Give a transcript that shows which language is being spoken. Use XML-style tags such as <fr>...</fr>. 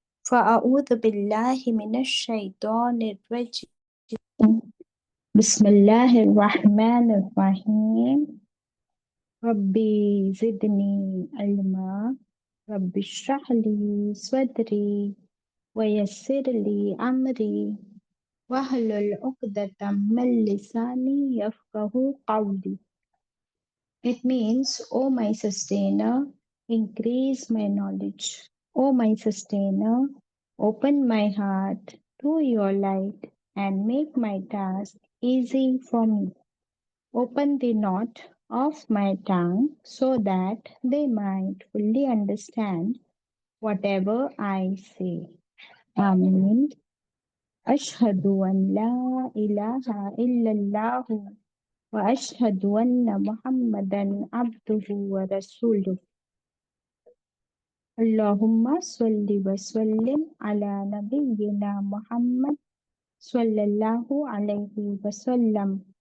<ar>فاعوذ باللہ من الشیطان الرجیم بسم اللہ الرحمن الرحیم ربی زدنی علما رب اشرح لی صدری ویسر لی امری وَاحْلُلْ عُقْدَةً مِّن لِّسَانِي يَفْقَهُوا قَوْلِي.</ar> <en>It means, O my sustainer, increase my knowledge. O my sustainer, open my heart to your light and make my task easy for me. Open the knot of my tongue so that they might fully understand whatever I say. Amen.</en> <ar>أشهد أن لا إله إلا الله وأشهد أن محمدا عبده ورسوله اللهم صل وسلم على نبينا محمد صلی اللہ علیہ وسلم.</ar>